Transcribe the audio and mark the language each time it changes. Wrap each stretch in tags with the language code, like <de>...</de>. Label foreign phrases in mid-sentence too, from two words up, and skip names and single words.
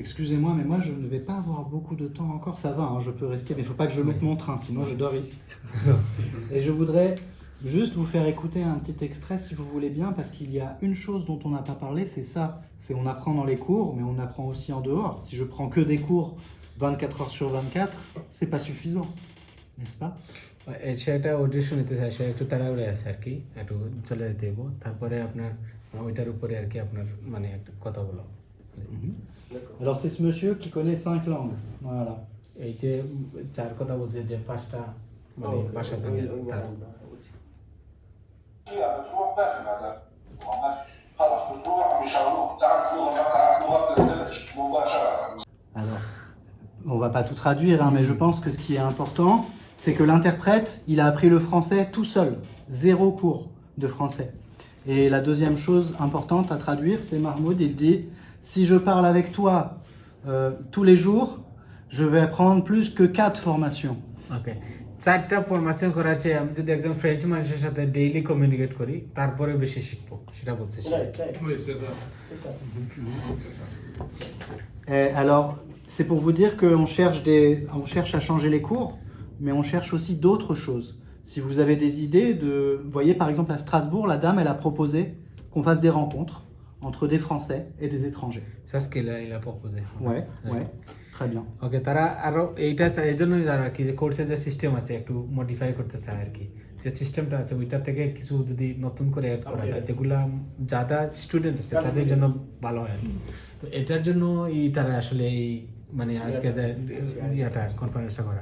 <fr>Excusez-moi, mais moi je ne vais pas avoir beaucoup de temps encore. Ça va, hein, je peux rester, mais il ne faut pas que je loupe mon train, sinon je dors ici. Et je voudrais juste vous faire écouter un petit extrait si vous voulez bien, parce qu'il y a une chose dont on n'a pas parlé, c'est ça. C'est on apprend dans les cours, mais on apprend aussi en dehors. Si je prends que des cours 24 heures sur 24, c'est pas suffisant, n'est-ce pas?</fr> <bn>সেটা অডিশন নিতে চাই, সে একটু তাড়াহুড়ে আছে আর কি, একটু চলে যেতে দেবো, তারপরে আপনার ওইটার উপরে আর কি আপনার মানে একটা কথা বলো।</bn> <fr>Alors c'est ce monsieur qui connaît 5 langues. Voilà.</fr> <bn>এই যে চার কথা বলছে যে 5টা মানে ভাষা জানে তার।</bn> <ar>بتروح ما في معناها ما فيش خلص بتروح بيشغلوك تعرف لغه ما تعرف لغه بتندمج مباشره.</ar> <fr>Alors, on va pas tout traduire, hein, mais je pense que ce qui est important, c'est que l'interprète, il a appris le français tout seul, 0 cours de français. Et la deuxième chose importante à traduire, c'est Mahmoud, il dit, si je parle avec toi tous les jours, je vais apprendre plus que 4 formations.</fr> <bn>ওকে, 4টা ফরমেশন করা আছে। আমি যদি একজন ফ্রেঞ্চ মানুষের সাথে</bn> <en>daily communicate</en> <bn>করি তারপরে বেশি শিখবো, সেটা বলছে সে।</bn> <en>right right.</en> <fr>Oui, c'est ça. C'est ça. Et alors, c'est pour vous dire qu'on on cherche à changer les cours, mais on cherche aussi d'autres choses. Si vous avez des idées vous voyez par exemple à Strasbourg, la dame, elle a proposé qu'on fasse des rencontres entre des Français et des étrangers. Ça ce qu'il a proposé. Ouais, ouais, très bien.</fr> <bn>ওকে, তারা আরো এইটা এই জন্যই তারা আর কি যে কোর্সের যে সিস্টেম আছে একটু মডিফাই করতে চায় আর কি, যে সিস্টেমটা আছে ওইটা থেকে কিছু যদি নতুন করে অ্যাড করা যায় যেগুলা যারা স্টুডেন্ট আছে তাদের জন্য ভালো হয় আর কি। তো এটার জন্য তারা আসলে এই মানে আজকে ইয়াটা কনফারেন্সটা করা।</bn>